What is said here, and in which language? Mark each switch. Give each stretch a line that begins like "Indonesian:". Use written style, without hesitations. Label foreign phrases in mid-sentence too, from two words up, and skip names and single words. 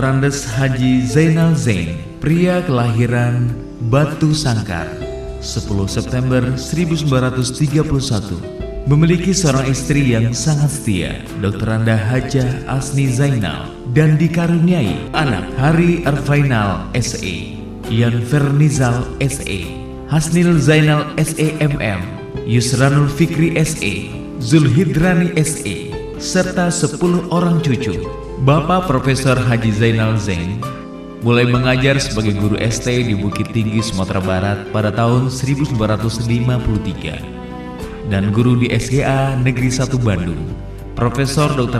Indonesian: Andes Haji Zainal Zain, pria kelahiran Batu Sangkar, 10 September 1931, memiliki seorang istri yang sangat setia, Dr. Anda Hajah Asni Zainal, dan dikaruniai anak Hari Arfainal S.E., Ian Fernizal S.E., Hasnil Zainal S.E. MM, Yusranul Fikri S.E., Zulhidrani S.E., serta 10 orang cucu. Bapak Profesor Haji Zainal Zain mulai mengajar sebagai guru ST di Bukit Tinggi, Sumatera Barat pada tahun 1953 dan guru di SGA Negeri 1 Bandung. Profesor Dr.